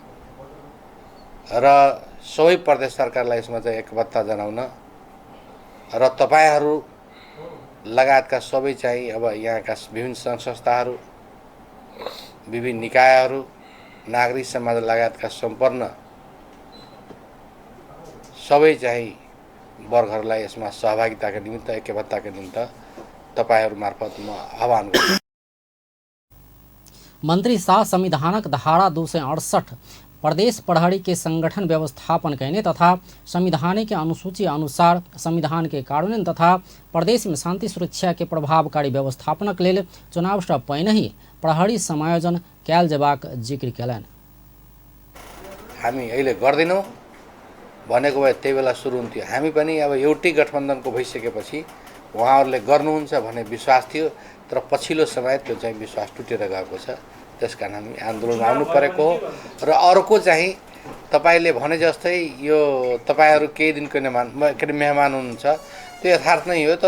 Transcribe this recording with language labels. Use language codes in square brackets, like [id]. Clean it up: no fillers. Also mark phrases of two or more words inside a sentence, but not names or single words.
[ne] र सबै प्रदेश सरकारलाई यसमा चाहिँ ऐक्यबद्धता जनाउन र तपाईहरू लगायतका सबै चाहिँ अब यहाँका विभिन्न सङ्घ संस्थाहरू, विभिन्न निकायहरू, नागरिक समाज लगायतका सम्पूर्ण सबै चाहिँ वर्गहरूलाई यसमा सहभागिताका निमित्त, ऐक्यबद्धताका निमित्त तपाईहरू मार्फत म आह्वान गर्छु। [mai] मंत्री शाह संविधानक धारा 268 प्रदेश प्रहरी के संगठन व्यवस्थापन करने तथा संविधान के अनुसूची अनुसार संविधान के कार्यान्वयन तथा प्रदेश में शांति सुरक्षा के प्रभावकारी व्यवस्थापनक लेल चुनाव से पहिने प्रहरी समायोजन कयल जेबाक जिक्र केलनि। [ne] हामी अहिले गर्दैनौँ भनेको भए त्यही बेला सुरु हुन्थ्यो। हामी पनि अब एउटै गठबन्धनको भइसकेपछि उहाँहरूले गर्नुहुन्छ भन्ने विश्वास थियो, तर पछिल्लो समय त्यो चाहिँ विश्वास टुटेर गएको छ। त्यसकारण हामी आन्दोलन आउनु परेको हो र अर्को चाहिँ तपाईले भने जस्तै यो तपाईहरू केही दिनको मेहमान हुनुहुन्छ, त्यो यथार्थ नै हो।